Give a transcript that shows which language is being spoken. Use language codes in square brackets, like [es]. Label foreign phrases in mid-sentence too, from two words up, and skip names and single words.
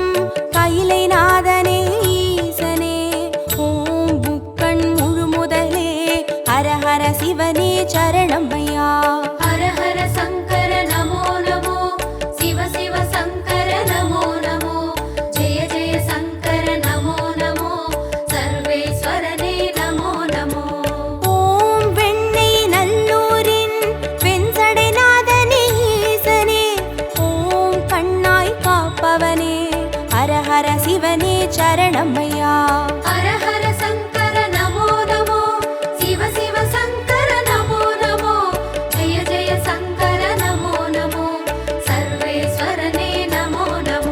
[ta] கைலை நாதனே ஈசனே ஓம் புக்கண் முழுமுதலே ஹரஹர சிவனே சரணமையா [sa] हर हर शंकर नमो नमो शिव शिव शंकर नमो नमो जय जय शंकर नमो नमो सर्वेश्वरने नमो नमो [ta] ஓம் வெண்ணை நல்லூரின் வெண்சடைநாதனே ஈசனே ஓம் கண்ணாய் காப்பவனே ஹரஹர சிவனே சரணமையா [sa] हर हर शंकर नमो नमो शिव शिव शंकर नमो नमो जय जय शंकर नमो नमो सर्वेश्वरने नमो नमो